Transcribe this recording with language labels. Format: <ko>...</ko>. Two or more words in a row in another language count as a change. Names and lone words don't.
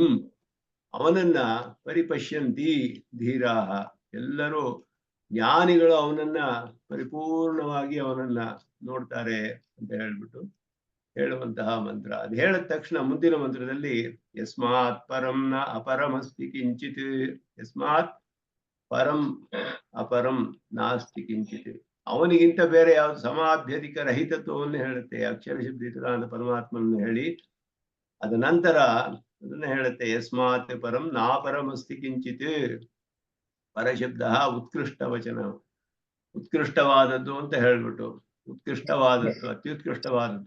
<sa>ಅವನನ್ನ ಪರಿಪಶ್ಯಂತಿ ಧೀರಾಹ.</sa> <kn>ಎಲ್ಲರೂ ಜ್ಞಾನಿಗಳು ಅವನನ್ನ ಪರಿಪೂರ್ಣವಾಗಿ ಅವನನ್ನ ನೋಡ್ತಾರೆ ಅಂತ ಹೇಳ್ಬಿಟ್ಟು ಹೇಳುವಂತಹ ಮಂತ್ರ. ಅದು ಹೇಳಿದ ತಕ್ಷಣ ಮುಂದಿನ ಮಂತ್ರದಲ್ಲಿ</kn> <sa>ಯಸ್ಮಾತ್ ಪರಂ ನ ಅಪರಮಸ್ತಿ ಕಿಂಚಿತ್. ಯಸ್ಮಾತ್ ಪರಂ ಅಪರಂ ನಾಸ್ತಿ ಕಿಂಚಿತ್.</sa> <kn>ಅವನಿಗಿಂತ ಬೇರೆ ಯಾವ್ದು ಸಮಾಭ್ಯಧಿಕ ರಹಿತತ್ವವನ್ನು ಹೇಳುತ್ತೆ ಅಕ್ಷರ ಶಬ್ದಿತನಾದ ಪರಮಾತ್ಮನನ್ನು ಹೇಳಿ. ಅದ ನಂತರ ಅದನ್ನ ಹೇಳುತ್ತೆ</kn> <sa>ಯಸ್ಮಾತ್ ಪರಂ ನಾಪರಮಸ್ತಿ ಕಿಂಚಿತ್.</sa> <kn>ಪರಶಬ್ದ ಉತ್ಕೃಷ್ಟ ವಚನ, ಉತ್ಕೃಷ್ಟವಾದದ್ದು ಅಂತ ಹೇಳ್ಬಿಟ್ಟು, ಉತ್ಕೃಷ್ಟವಾದದ್ದು, ಅತ್ಯುತ್ಕೃಷ್ಟವಾದದ್ದು.</kn>